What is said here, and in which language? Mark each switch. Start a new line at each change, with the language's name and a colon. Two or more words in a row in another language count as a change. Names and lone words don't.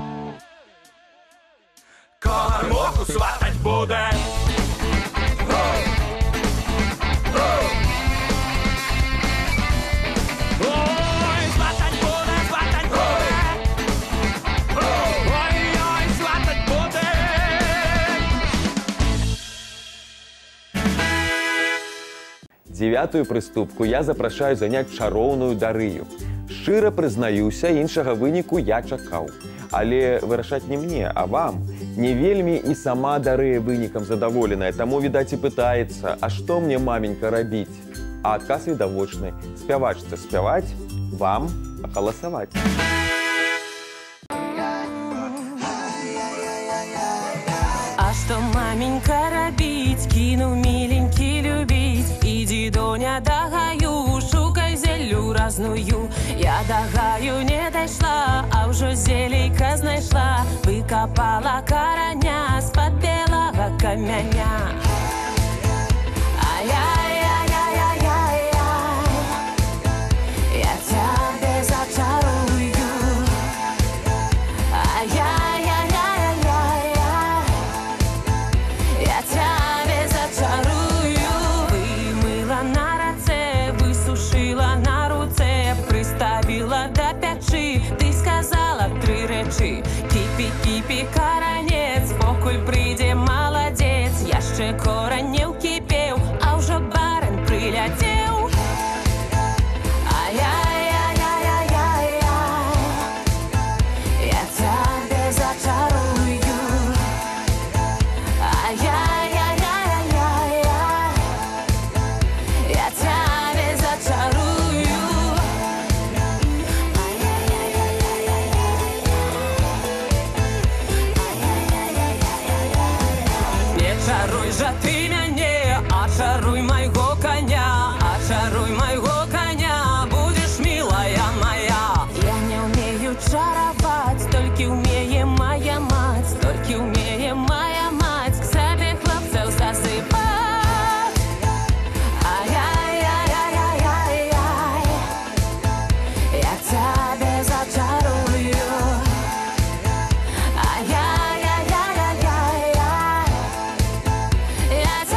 Ukrainian: Комар муху сватать буде. Ой, сватать буде, сватать буде. Ой-ой, сватать буде.
Belarusian: Девятую прыступку я запрашаю заняць чароўную Дарыю. Шчыра прызнаюся, іншага выніку я чакаў. Але вырашаць не мне, а вам. Не вельмі і сама Дарыя вынікам задаволеная, таму, відаць, і пытаецца, а што мне, маменька, рабіць? А адказ відавочны. Спявачцы спяваць, вам галасаваць.
Russian: А что, маменька, робить? Кину миленький любить.
Ukrainian: Иди, Доня, до гаю, шукай зелью разную. Я до гаю не дошла, а уже зелейка знайшла.
Russian: Выкопала короня с-под белого каменя. Ай-яй-яй-яй-яй-яй, я тебя зачарую. Ай-яй-яй-яй-яй, я тебя зачарую. Вымыла на раце, высушила на руце, приставила до печи.
Ukrainian: Ты сказала 3 речі: кипі, кипі, коронець, покуль прийде молодець. Я ще корень не вкипів, а вже барин прилетів. Ай-яй-яй-яй-яй-яй, я тебе зачарую. Ай-яй-яй-яй-яй, я тебе зачарую.
Belarusian: Не чаруй же ты мяне, а чаруй майго коня, а чаруй майго коня, будешь милая моя.
Russian: Я не умею чаровать, только умеет моя мать, только умеет моя мать к себе хлопцев засыпать. Ай-яй-яй-яй-яй-яй, я тебя зачарую. Ай-яй-яй-яй-яй, я